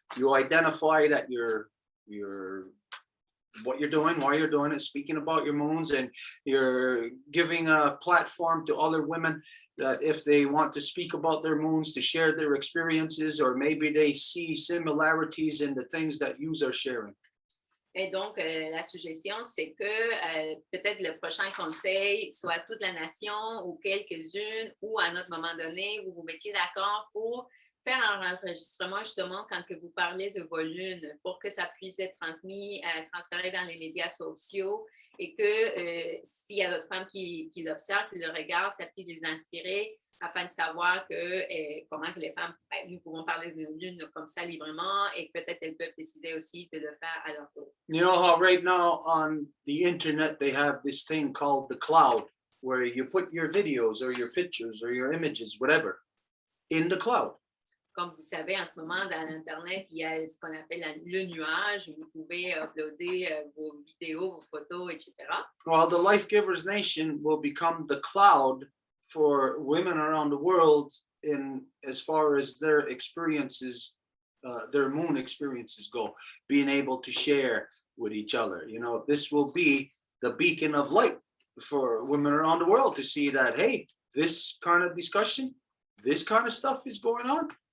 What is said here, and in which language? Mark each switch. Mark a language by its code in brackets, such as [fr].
[en] You identify that you're what you're doing, why you're doing it, speaking about your moons, and you're giving a platform to other women that if they want to speak about their moons, to share their experiences, or maybe they see similarities in the things that you are sharing. [fr] Et donc, la suggestion, c'est que peut-être le prochain conseil soit toute la nation ou quelques-unes, ou à un autre moment donné, vous vous mettiez d'accord pour faire un enregistrement justement quand que vous parlez de vos lunes pour que ça puisse être transféré dans les médias sociaux et que s'il y a d'autres femmes qui l'observent, qui le regardent, ça puisse les inspirer afin de savoir comment que les femmes, nous pouvons parler de nos lunes comme ça librement et peut-être elles peuvent décider aussi de le faire à leur tour. [en] You know how right now on the internet they have this thing called the cloud where you put your videos or your pictures or your images, whatever, in the cloud. [fr] Comme vous savez, en ce moment, dans l'Internet, il y a ce qu'on appelle le nuage, où vous pouvez uploader vos vidéos, vos photos, etc. [en] Well, the Life Givers Nation will become the cloud for women around the world in as far as their experiences, their moon experiences go, being able to share with each other. You know, this will be the beacon of light for women around the world to see that, hey, this kind of discussion, this kind of stuff is going on.